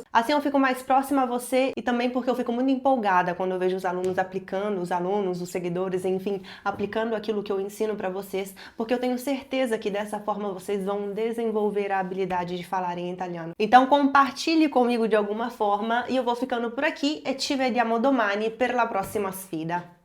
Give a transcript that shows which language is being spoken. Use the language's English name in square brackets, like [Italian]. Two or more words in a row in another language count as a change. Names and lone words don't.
[Portuguese] Assim eu fico mais próxima a você e também porque eu fico muito empolgada quando eu vejo os alunos aplicando, os seguidores, enfim, aplicando aquilo que eu ensino para vocês, porque eu tenho certeza que dessa forma vocês vão desenvolver a habilidade de falar em italiano. Então compartilhe comigo de alguma forma e eu vou ficando por aqui e [Italian] ci vediamo domani per la prossima sfida.